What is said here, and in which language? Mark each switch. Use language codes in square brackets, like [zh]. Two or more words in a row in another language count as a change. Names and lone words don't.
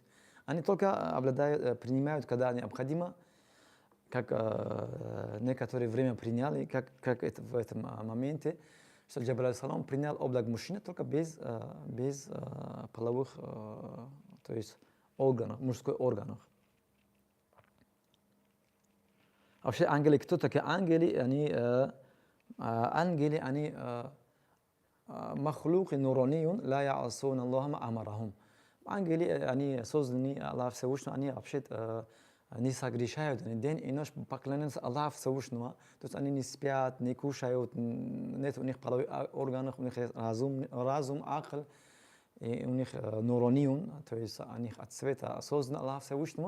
[ru] Они только принимают, когда необходимо, как некоторое время приняли, как это в этом моменте, что Джабраиль алейхиссалам принял облак мужчины только без половых, то есть органов, мужских органов. Вообще ангелы, кто такие ангелы? Ангелы, они [ar] مخلوق نورانيون لا يعصون الله ما أمرهم. [ru] Ангелы, они созданы Аллахом Всевышним, они вообще не согрешают, они день и ночь поклоняются Аллаху Всевышнему. То есть они не спят, не кушают, нет у них половых органов, у них разум, акл, и у них нуранiyun, то есть они от света созданы Аллаху Всевышнему.